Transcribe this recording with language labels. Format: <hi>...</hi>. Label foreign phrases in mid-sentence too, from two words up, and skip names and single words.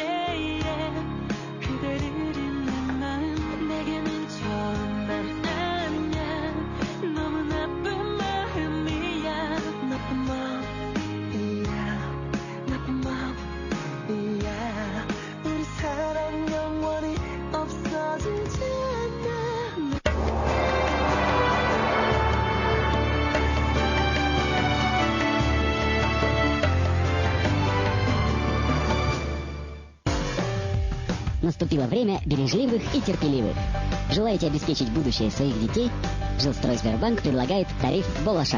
<ko>해 그대를 잊는 마음 내게는 좋은 맘 아니야 너무 나쁜 마음이야 나쁜 마음이야 우리 사랑 영원히 없어지지 않아</ko> <ru>Наступило время бережливых и терпеливых. Желаете обеспечить будущее своих детей? Жилстройсбербанк предлагает тариф «Болашак».</ru>